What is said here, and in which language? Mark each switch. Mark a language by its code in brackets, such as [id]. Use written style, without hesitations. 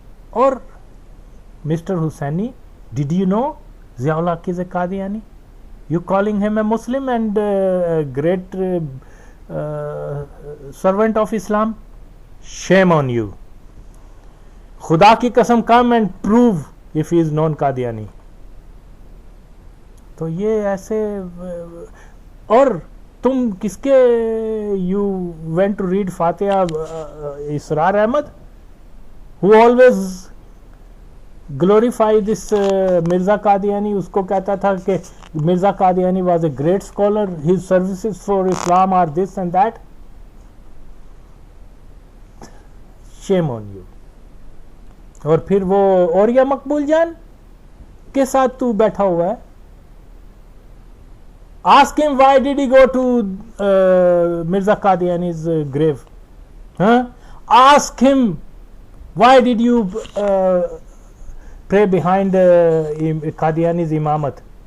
[en] Or Mr. Hussaini, did you know Ziaul Haq is a Qadiani? You calling him a Muslim and a great servant of Islam, shame on you. [ur] خدا کی قسم [en] come and prove if he is non-Qadiani. [ur] تو یہ ایسے اور تم کس کے [en] you went to read فاتحہ Israr Ahmed who always glorify this Mirza Qadiani. [ur] اس کو کہتا تھا کہ [en] Mirza Qadiani was a great scholar, his services for Islam are this and that. Shame on you. [ur] اور پھر وہ اوریا مقبول جان کے ساتھ تو بیٹھا ہوا ہے. [en] Ask him why did he go to Mirza Qadiani's grave. Ask him why did you pray behind Qadiani's imamat.